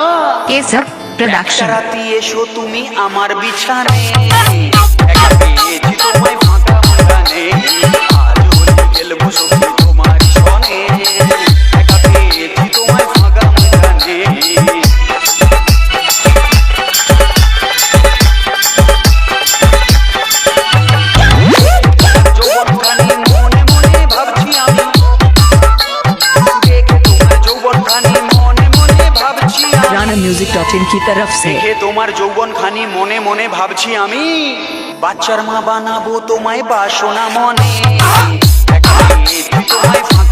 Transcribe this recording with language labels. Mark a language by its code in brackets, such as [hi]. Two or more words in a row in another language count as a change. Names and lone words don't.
[hi] ये सब प्रोडक्शन [bn] রাতি এসো তুমি আমার বিছানে একা পেয়েছি তোমায় ফাঁকা ময়দানে আজ হোলি খেলবো সখী তোমার সনে একা পেয়েছি তোমায় ফাঁকা ময়দানে যৌবনখানি মনে মনে ভাবছি আমি দেখে তোমার যৌবনখানি [hi] राना music.in की तरफ से [bn] দেখে তোমার যৌবন খানি মনে মনে ভাবছি আমি বাচ্চার মা বানাবো তোমায় বাসনা মনে একা পেয়েছি তোমায়